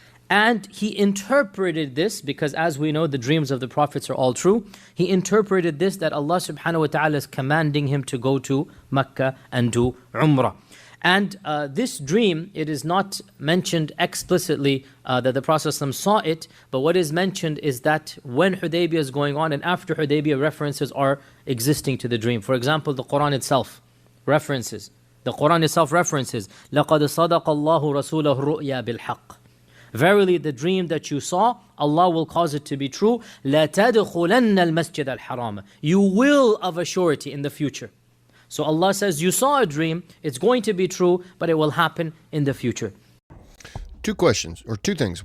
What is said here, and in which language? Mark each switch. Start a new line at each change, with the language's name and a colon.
English: And he interpreted this, because as we know the dreams of the prophets are all true, he interpreted this that Allah subhanahu wa ta'ala is commanding him to go to Mecca and do umrah. And this dream, it is not mentioned explicitly that the Prophet ﷺ saw it, but what is mentioned is that when Hudaybiyah is going on and after Hudaybiyah, references are existing to the dream. For example, the Quran itself references. The Quran itself references,
Arabic: لَقَدْ صَدَقَ اللَّهُ رَسُولَهُ الرُّؤْيَا بِالْحَقِّ.
English: Verily the dream that you saw, Allah will cause it to be true.
Arabic: لَتَدْخُلَنَّ الْمَسْجِدَ الْحَرَامَ.
English: You will of a surety in the future. So Allah says, you saw a dream, it's going to be true, but it will happen in the future. 2 questions, or 2 things.